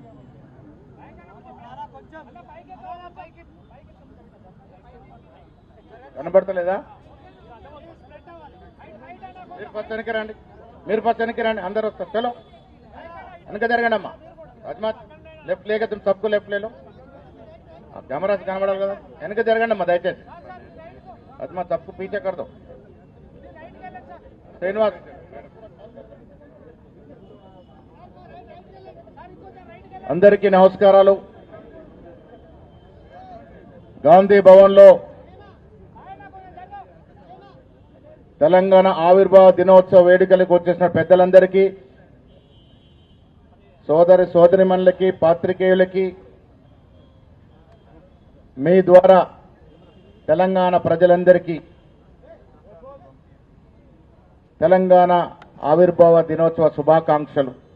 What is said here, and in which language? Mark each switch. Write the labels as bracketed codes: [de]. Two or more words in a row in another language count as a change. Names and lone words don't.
[te] కనబడతలేదా? మీరు పచ్చనికి రండి, అందరూ వస్తారు. చలో వెనక జరగండి అమ్మా. అజ్మాత్ [hi] लेफ्ट लेक तुम सबको लेफ्ट ले लो. कैमरा से [te] కనబడాలి కదా, వెనక జరగండి అమ్మా దయచేసి. [hi] అజ్మాత్ सबको पीछे कर दो. [te] శ్రీనివాస్ అందరికీ నమస్కారాలు. గాంధీ భవన్లో తెలంగాణ ఆవిర్భావ దినోత్సవ వేడుకలకు వచ్చేసిన పెద్దలందరికీ, సోదరి సోదరిమణులకి, పాత్రికేయులకి మీ ద్వారా తెలంగాణ ప్రజలందరికీ తెలంగాణ ఆవిర్భావ దినోత్సవ శుభాకాంక్షలు.